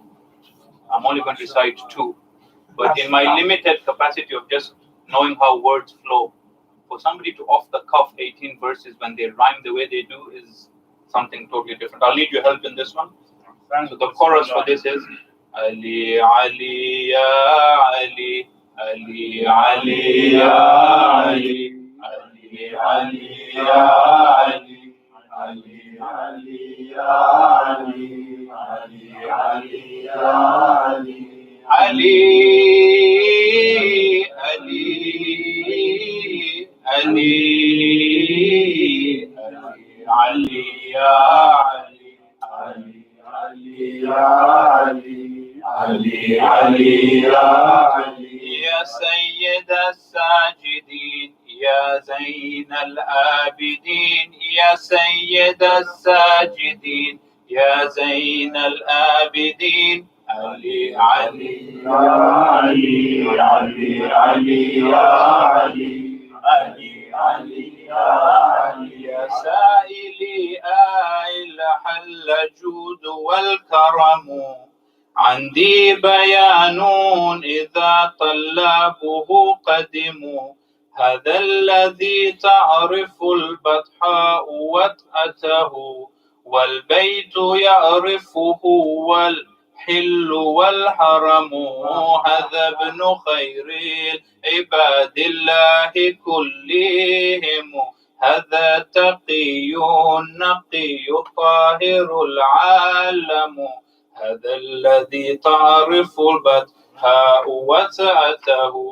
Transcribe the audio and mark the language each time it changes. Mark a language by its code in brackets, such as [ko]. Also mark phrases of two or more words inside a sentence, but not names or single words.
[en] I'm only going to recite 2. But in my limited capacity of just knowing how words flow, for somebody to off the cuff 18 verses when they rhyme the way they do is something totally different. I'll need your help in this one. So the chorus for this is Ali, Ali, [ar] Ya Ali, Ali, Ali, Ya Ali, Ali, Ali, Ya Ali, Ali, Ali, Ya Ali, Ali, Ali, Ya Ali, Ali, Ali, Ali, Ali, Ya Ali, Ali. Ali, Ya Ali, Ali, Ali, Ya Ali, Ya Sayyid al-Sajidin, Ya Zain al-Abidin, Ya Sayyid al-Sajidin, Ya Zain al-Abidin, Ali, Ali, Ya Ali, Ali, Ali, Ya Ali, Ali, Ali, Ya Ali, يا سائلي الحل جود والكرم عندي بيان إذا طلابه قدموا هذا الذي تعرف البطحاء وطأته والبيت يعرفه والحل والحرم هذا ابن خير عباد الله كلهم هذا تقي نقي طاهر العالم هذا الذي تعرف البدهاء وسعته